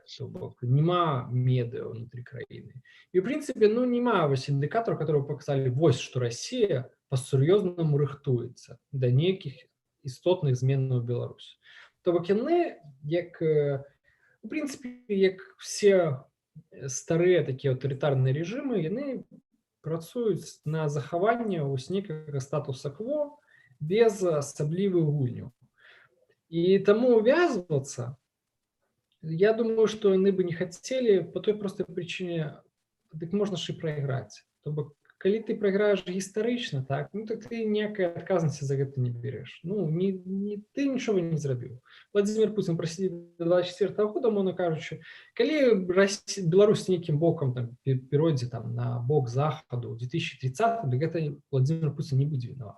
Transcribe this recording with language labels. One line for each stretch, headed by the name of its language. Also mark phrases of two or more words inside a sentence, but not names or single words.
Belarusian: То бок, нема медыа ўнутры краіны. І, ў прынцыпе, ну, нема вось індыкатараў, которые паказалі, вось, што Россия па-сур'ёзнаму рыхтуецца да нейкіх істотных зменаў у Беларусі. То бок, яны, як, у прынцыпе, як все старыя такія аўтарытарныя рэжымы, яны працуюць на захаванне вось нейкага статуса-кво без асаблівых гульняў.
Russian: И тому увязываться, я думаю, что они бы не хотели по той простой причине, так можно же и проиграть.
Belarusian: То бок, калі ты прайграеш гістарычна, так, ну так ты ніякай адказнасці за гэта не береш. Ну, ты нічога не зрабіў. Владимир Путин прасидзіць до 24 года, умоўна кажучы, калі Беларусь нейкім бокам там перайдзе там на бок захаду ў 2030, дык гэта Владимир Путин не будзе вінават.